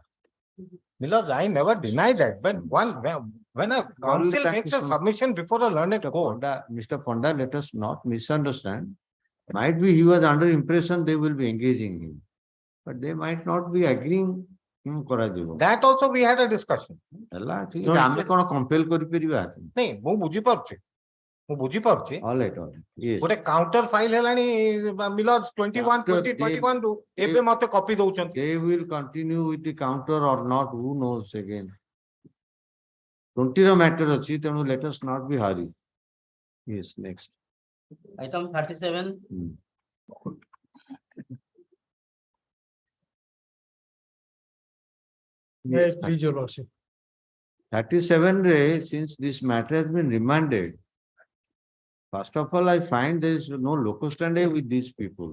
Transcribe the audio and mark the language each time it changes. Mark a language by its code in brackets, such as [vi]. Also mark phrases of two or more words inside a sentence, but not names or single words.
[en] Milords, I never deny that. But when a council makes a submission before a learned court. Mr. Panda, let us not misunderstand. Might be he was under impression they will be engaging him. But they might not be agreeing. That also we had a discussion. [or] ଆମେ କଣ compel କରିପାରିବା? ନାଇଁ ମୁଁ ବୁଝିପାରୁଛି [en] All right. Yes. [or] ଗୋଟେ [en] counter file [or] ହେଲାଣି ମିଲର୍ସ 21 2021 ରୁ ଏବେ ମତେ କପି ଦଉଛନ୍ତି. [en] They will continue with the counter or not, who knows again. 20 [or] ର matter ଅଛି, ତେଣୁ [en] let us not be hurry. Yes, next. Item 37. Yes, please, your lordship. 37 re, since this matter has been remanded, first of all, I find there is no locus standi with these people.